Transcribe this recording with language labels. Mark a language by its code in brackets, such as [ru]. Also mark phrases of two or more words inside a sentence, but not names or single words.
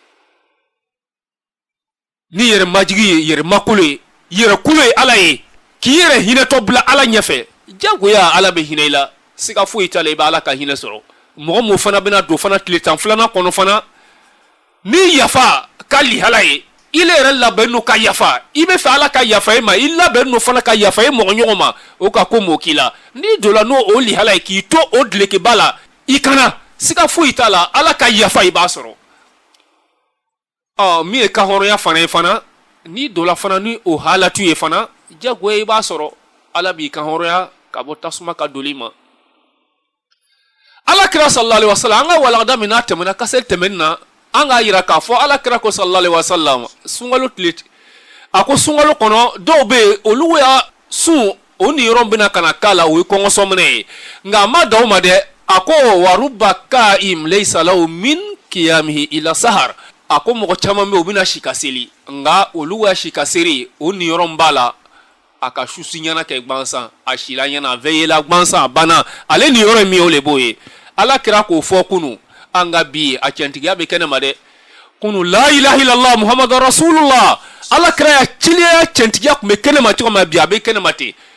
[bm] ni yɛrɛ majigi ye yɛrɛ makolo ye yɛrɛ kulo ye ala ye k'i yɛrɛ hinɛtɔ bila ala ɲɛfɛ jagoya ala bɛ hinɛ i la siga foyi t'a la i bɛ ala ka hinɛ sɔrɔ mɔgɔ mun fana bɛna don fana tile 10 filanan kɔnɔ fana ni yafa ka lihala ye ile yɛrɛ labɛn n'o ka yafa i bɛ fɛ ala ka yafa i ma i labɛn n'o fana ka yafa i mɔgɔ ɲɔgɔn ma o ka ko m'o k'i la n'i donna n'o o lihala ye k'i to o dilekeba la i kana siga foyi t'a la ala ka yafa i b'a sɔrɔ min ye kahɔrɔnya fana ye fana n'i donna fana ni o halatu ye fana jagoya i b'a sɔrɔ ala b'i kahɔrɔnya ka bɔ tasuma ka doli ma ala kira [ar] صلى الله عليه وسلم [bm] an ka walanda min n'a tɛmɛna kasɛli tɛmɛni na an k'a yira k'a fɔ ala kira ko [ar] صلى الله عليه وسلم [bm] sunkalo tile a ko sunkalo kɔnɔ dɔw bɛ yen olu y'a sun o niyɔrɔ bɛna ka na k'a la o ye kɔngɔsɔminɛ ye nka a ma dan o ma dɛ a ko [ar] ورب قائم ليس له من قيامه إلا السهر [bm] a ko mɔgɔ caman bɛ yen u bɛna si ka seli nka olu ka si ka seli o niyɔrɔ b'a la aka susi ɲana kɛ gbansan a sila ɲana a veillela gbansan a banna ale ni yɔrɔ min o le b'o ye alakira k'o fɔ kunu an ka bi a cɛntigiya bɛ kɛnɛ ma dɛ kunu [ar] لا إله إلا الله محمد رسول الله [bm] alakira ya ciliya cɛntigiya kun bɛ kɛnɛ ma cogo min bi a bɛ kɛnɛ ma ten